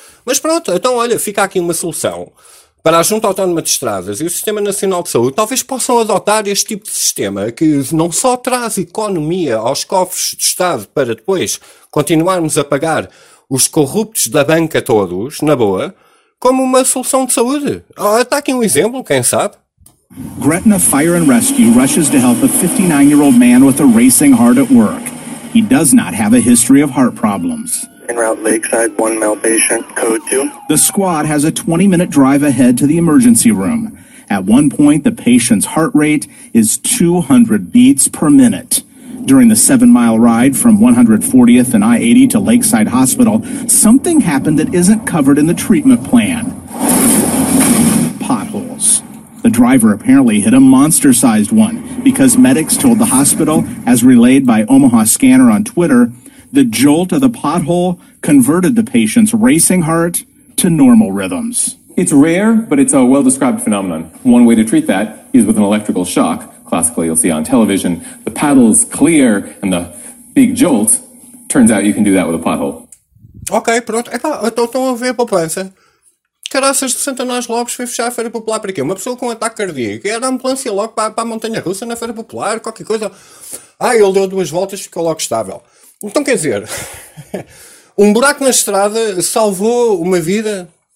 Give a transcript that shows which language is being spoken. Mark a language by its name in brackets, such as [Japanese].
[Portuguese] Mas pronto, então olha, fica aqui uma solução. Para a Junta Autónoma de Estradas e o Sistema Nacional de Saúde, talvez possam adotar este tipo de sistema, que não só traz economia aos cofres do Estado para depois continuarmos a pagar os corruptos da banca todos, na boa, como uma solução de saúde. Oh, está aqui um exemplo, quem sabe? [English] Gretna Fire and Rescue rushes to help a 59-year-old man with a racing heart at work. He does not have a history of heart problems. En route Lakeside, one male patient, code 2. The squad has a 20-minute drive ahead to the emergency room. At one point, the patient's heart rate is 200 beats per minute. During the 7-mile ride from 140th and I-80 to Lakeside Hospital, something happened that isn't covered in the treatment plan. Potholes. The driver apparently hit a monster-sized one because medics told the hospital, as relayed by Omaha Scanner on Twitter, the jolt of the pothole converted the patient's racing heart to normal rhythms. It's rare, but it's a well-described phenomenon. One way to treat that is with an electrical shock. Classically, you'll see on television, the paddles clear and the big jolt. Turns out you can do that with a pothole. [Portuguese] Ok, pronto. Epá, estão a ver a poupança. Caraças de Santana Lopes foi fechar a Feira Popular para quê? Uma pessoa com um ataque cardíaco. Era a ambulância logo para a montanha-russa na Feira Popular, qualquer coisa. Ah, ele deu duas voltas e ficou logo estável. Então, quer dizer, um buraco na estrada salvou uma vida?